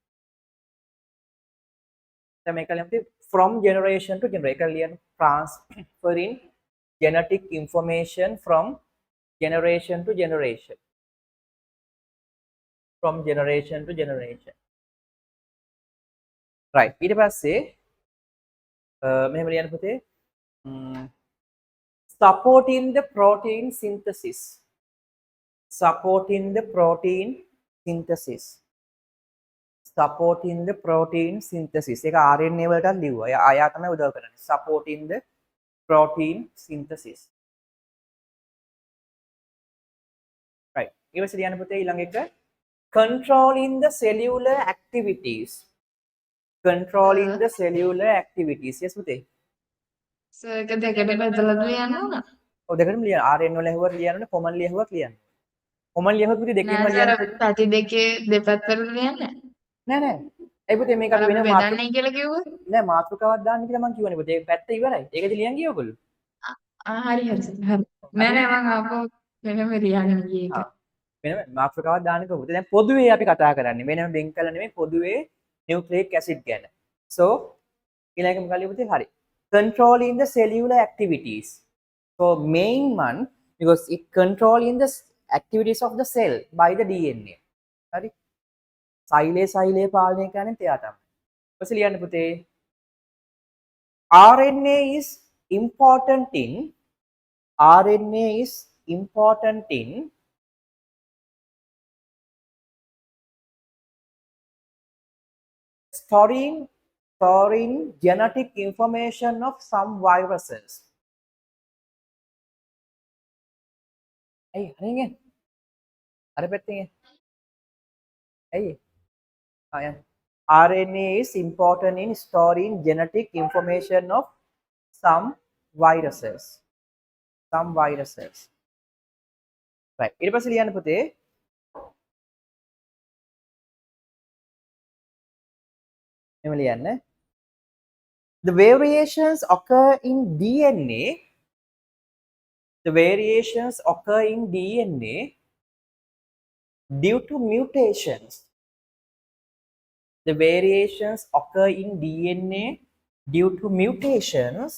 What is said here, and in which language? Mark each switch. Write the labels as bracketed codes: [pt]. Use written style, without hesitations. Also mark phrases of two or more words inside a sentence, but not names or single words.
[en] From generation to generation. Transferring genetic information from generation to generation. From generation to generation. Right. [si] ඊට පස්සේ මෙහෙම ලියන්න පුතේ [en] supporting the protein synthesis. Supporting the protein synthesis. Supporting the protein synthesis. [si] ඒක RNA වලට ලිව්වා. ආයා තමයි උදව් කරන්නේ. [en] Supporting the protein synthesis. Right. [si] ඊවසේ ලියන්න පුතේ ඊළඟ එක [en] controlling the cellular activities. Controlling the cellular activities. [si] Yes පුතේ. සර් ඒක දෙකට බෙදලා ලියන්න ඕන. ඔව් දෙකටම ලියන්න. RNA වල ඇහුවත් ලියන්න ඕනේ, common ලියුවත් ලියන්න. common ලියුවත් පුතේ දෙකේම ලියන්න. පැති දෙකේ දෙපැත්තට ලියන්නේ. නෑ නෑ. ඒ පුතේ මේක අපි වෙන බෙදන්නේ කියලා කිව්වොත් නෑ මාතෘකාවක් දාන්න කියලා මම කියවනේ පුතේ. ඒ පැත්ත ඉවරයි. ඒකද ලියන් ගියේ ඔයගොල්ලෝ? හරි හරි හරි. නෑ නෑ මම ආපහු වෙනම ලියන්න ගියේ ඒක. වෙනම මාතෘකාවක් දාන්න කිව්වා. පුතේ දැන් පොදුවේ අපි කතා කරන්නේ. වෙනම බෙන් කළා නෙමෙයි පොදුවේ [en] nucleic acid [si] ගැන. So ඊළඟ මොකක්ද පුතේ? හරි. [en] Controlling the cellular activities. So main one because it controlling the activities of the cell by the DNA. [si] හරි. සෛලේ පාලනය කරන්නේ එයා තමයි. ඊපස්සේ ලියන්න පුතේ [en] RNA is important in storing genetic information of some viruses. Hey, hringe. Are pettinge. Hey. RNA is important in storing genetic information of some viruses. Some viruses. Right. [si] ඊට පස්සේ ලියන්න පුතේ මෙහෙම ලියන්න. [en] The variations occur in DNA. The variations occur in DNA due to mutations. The variations occur in DNA due to mutations.